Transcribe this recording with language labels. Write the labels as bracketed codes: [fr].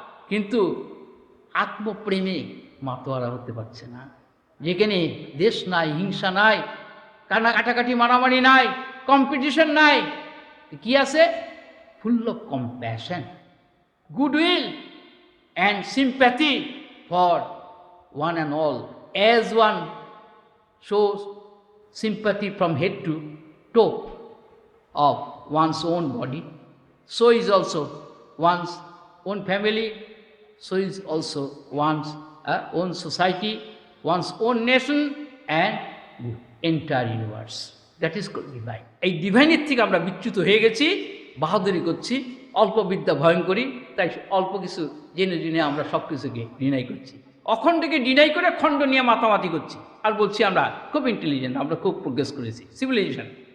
[bn] কিন্তু আত্মপ্রেমে মাতোয়ারা হতে পারছে না। যেখানে দেশ নাই, হিংসা নাই, কাটাকাটি মারামারি নাই, কম্পিটিশন নাই, কি আছে? [en] Full of compassion, goodwill and sympathy for one and all. As one shows sympathy from head to toe of one's own body, so is also one's own family, so is also one's own society, one's own nation and the entire universe. That is called divine. [bn] এই ডিভাইনের থেকে আমরা বিচ্যুত হয়ে গেছি, বাহাদুরি করছি, অল্প বিদ্যা ভয়ঙ্করী, তাই অল্প কিছু জেনে জেনে আমরা সব কিছুকে ডিনাই করছি। অখণ্ডকে ডিনাই করে খণ্ড নিয়ে মাতামাতি করছি। আর বলছি আমরা খুব ইন্টেলিজেন্ট, আমরা খুব প্রোগ্রেস করেছি, সিভিলাইজেশন।